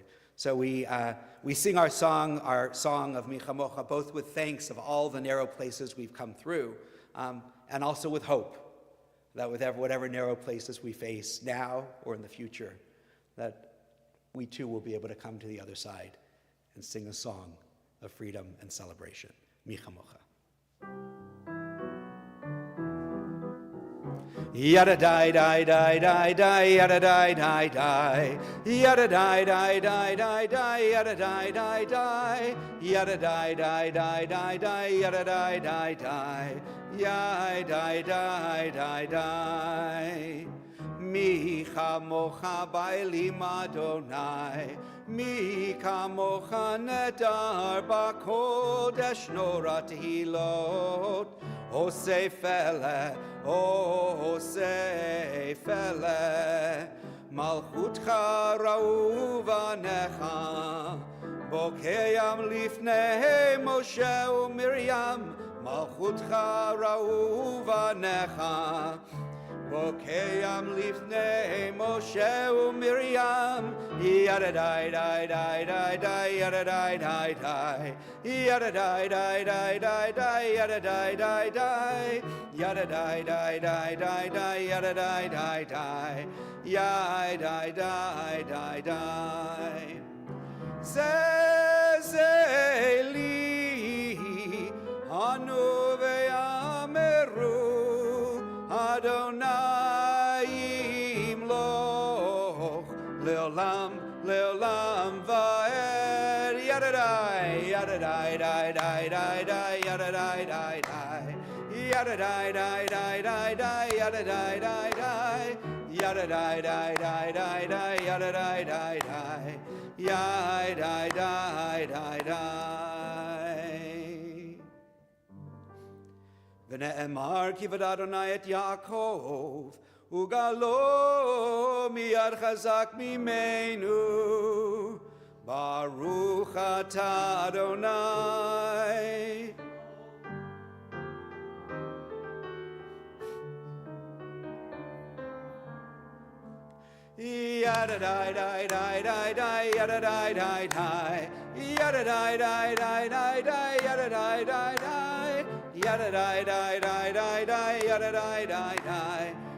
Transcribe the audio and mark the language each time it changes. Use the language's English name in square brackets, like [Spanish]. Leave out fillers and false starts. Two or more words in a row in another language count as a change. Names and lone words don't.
[English] So we sing our song of Michamocha, both with thanks of all the narrow places we've come through, and also with hope that with whatever narrow places we face now or in the future, that we too will be able to come to the other side and sing a song of freedom and celebration. Michamocha. Yada die die die die die yada die die die yada die die die die die yada die die die yada die die die die die yada die die die yada die die die die [Hebrew] מי כמכה באלים יהוה מי כמכה נאדר בקדש נורא תהלת עשה פלא מלכותך ראו בניך בוקע ים לפני משה ומרים מלכותך ראו בניך בוקע ים לפני משה ומרים Yada die die die die die yada die die die yada die die die die die yada die die die yada die die die die die yada die die die yada die die die זה אלי ענו ואמרו יהוה ימלך לעולם לעולם ועד yada die die die die die die yada die die die yada die die die die die yada die die die yada die die die die die yada die die die yada die die die ונאמר כי פדה יהוה את יעקב וגאלו מיד חזק ממנו ברוך אתה יהוה Yada die die die die die yada die die die yada die die die die die yada die die die yada die die die die die yada die die die